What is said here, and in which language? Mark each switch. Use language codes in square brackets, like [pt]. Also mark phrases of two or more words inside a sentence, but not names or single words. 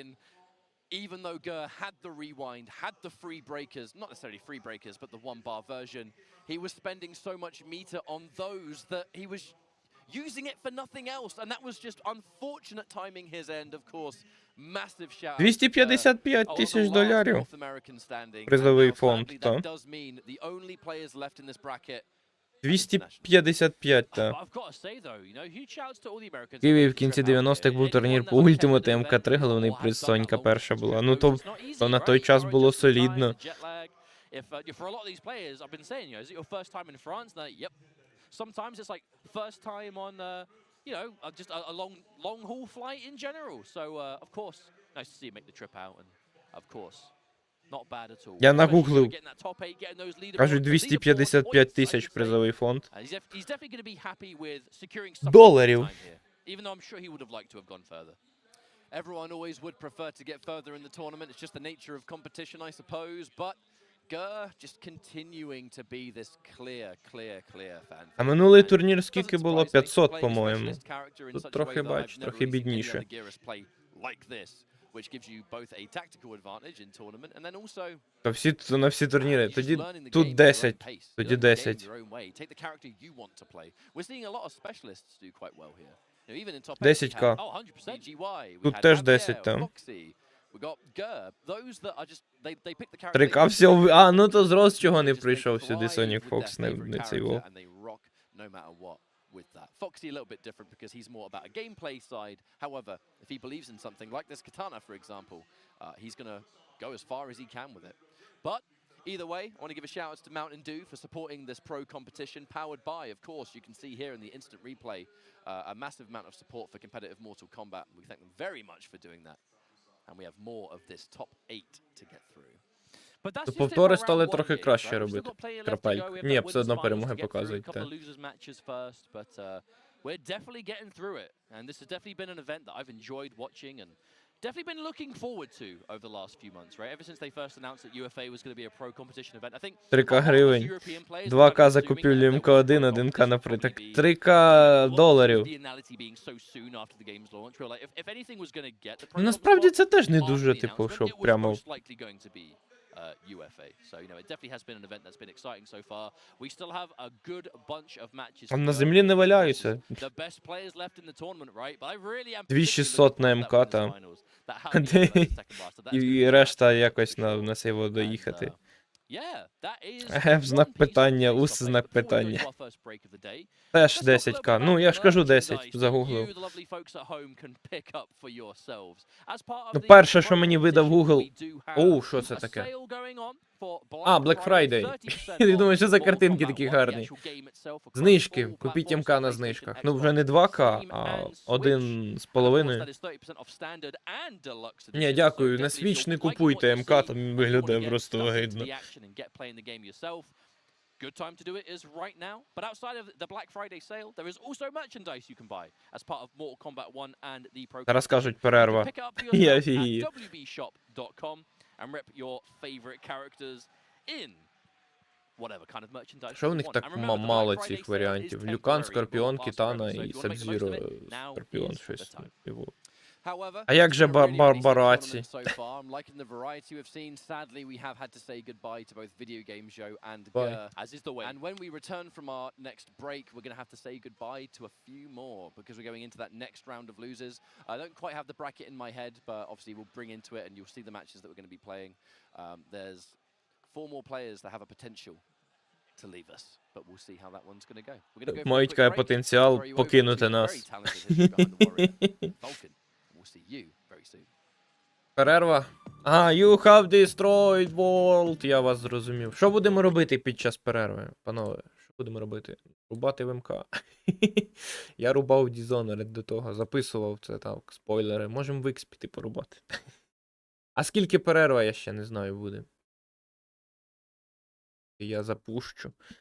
[en] Even though Gur had the rewind, had the free breakers, not necessarily free breakers, but the 1-bar version, he was spending so much meter on those that he was using it for nothing else. And that was just unfortunate timing his end, of course. Massive shout. [uk] $255,000 призовий фонд, та. 255, та. В Києві в кінці 90-х був турнір по ультимату МК3, головний приз Сонька перша була. Ну то на той час було солідно. [en] Sometimes it's like first time on, you know, just a long haul flight in general. So of course, nice to see you make the trip out, and of course, [uk] Я нагуглив. Кажуть, 255 тисяч призовий фонд. Доларів. [en] Everyone always would prefer to get further in the tournament. It's just the nature of competition, I suppose. But Gurr just continuing to be this clear fan. [uk] А минулий турнір скільки було? 500, по-моєму. Тут трохи, бач, трохи бідніше. [en] Which gives you both a tactical advantage in tournament and then also [uk] То всі на всі турніри. Тоді тут 10. Тоді 10. [en] Take the character you want to play. We're seeing a lot of specialists do quite well here. [uk] 10к. Тут теж 10 там. 3к всього. А, ну то зрос чого не прийшов сюди Sonic Fox, не цей во. [en] With that. Foxy a little bit different because he's more about a gameplay side. However, if he believes in something like this katana, for example, he's going to go as far as he can with it. But either way, I want to give a shout out to Mountain Dew for supporting this pro competition, powered by, of course, you can see here in the instant replay, a massive amount of support for competitive Mortal Kombat. We thank them very much for doing that. And we have more of this top 8 to get through. [uk] То повтори стали трохи краще робити. Крапельку. Ні, все одно перемоги показують. [en] We're definitely getting through it, and this has definitely been an event that I've enjoyed watching and definitely been looking forward to over the last few months, right? Ever since they first announced that UFA was going to be a pro competition event, I think [uk] 3к гривень, 2к за купівлю МК1, 1к на приток. 3к доларів. Ну, насправді це теж не дуже, типу, щоб прямо... [en] UFA. So, you know, it definitely has been an event that's been exciting so far. We still have a good bunch of matches. [uk] На землі не валяюся. [en] The best players left in the tournament, right? But I really am [uk] 2600 на МК там. І решта якось на цей доїхати. Знак питання, ус знак питання. Теж 10к. Ну, я ж кажу 10, загуглив. Ну, перше, що мені видав Google... Оу, що це таке? А, Black Friday. Я думаю, що за картинки такі гарні. Знижки. Купіть МК на знижках. Ну, вже не 2к, а 1,5. Ні, дякую. На Switch не купуйте МК, там виглядає просто огидно. [en] Good time to do it is right now. But outside of the Black Friday sale, there is also merchandise you can buy as part of Mortal Kombat 1 and the Pro. [uk] Зараз кажуть перерва. [en] Я wbshop.com and rep your favorite characters in whatever kind of merchandise. [uk] Що в них так мало цих варіантів? Люкан, Скорпіон, Кітана і Саб-Зіро, Скорпіон, щось. А як же Барбараці? [en] Liking the variety we've seen, sadly we have had to say goodbye to both Video Game Show and Gurr, as is the way. And when we return from our next break, we're going to have to say goodbye to a few more because we're going into that next round of losers. I don't quite have the bracket in my head, but obviously we'll bring into it and you'll see the matches that we're going to be playing. There's 4 more players that have a potential to leave us, but we'll see how that one's going to go. We're going to go [uk] мають потенціал покинути нас. [en] See you very soon. [uk] Перерва. [en] You have destroyed world. [uk] Я вас зрозумів. Що будемо робити під час перерви, панове? Що будемо робити? Рубати в МК. Я рубав Dishonored до того, записував це так, спойлери. Можемо в X піти порубати. А скільки перерва, я ще не знаю, буде. Я запущу.